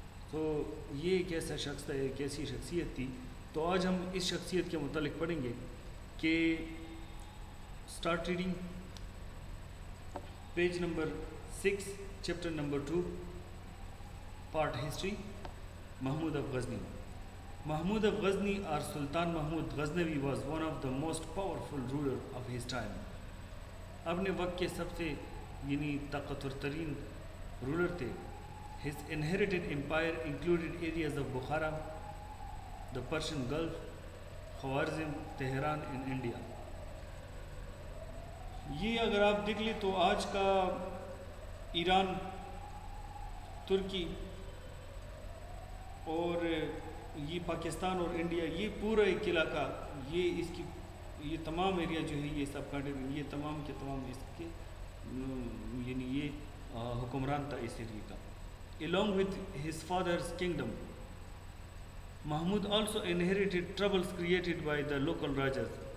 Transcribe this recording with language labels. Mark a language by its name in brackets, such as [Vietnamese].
[Urdu] تو یہ ایک ایسا شخص تھا، ایک ایسی شخصیت تھی. تو آج ہم اس شخصیت کے متعلق پڑھیں گے کہ [English] Start reading page number 6 chapter number 2 part history. Mahmud of Ghazni. Mahmud of Ghazni or Sultan Mahmud Ghaznavi was one of the most powerful ruler of his time. [Urdu] اپنے وقت کے سب سے طاقتور ترین رولر تھے. [English] His inherited empire included areas of Bukhara, the Persian Gulf, Khwarizm, Tehran and India. [Urdu] یہ اگر آپ دیکھ لیں تو آج کا ایران، ترکی اور یہ پاکستان اور انڈیا، یہ پورا ایک علاقہ، یہ تمام ایریا جو ہے، یہ سب کنٹری، یہ تمام کے تمام اس کے یہ حکمران تھا اس ایریا کا. [English] Along with his father's kingdom, Mahmud also inherited troubles created by the local rajas.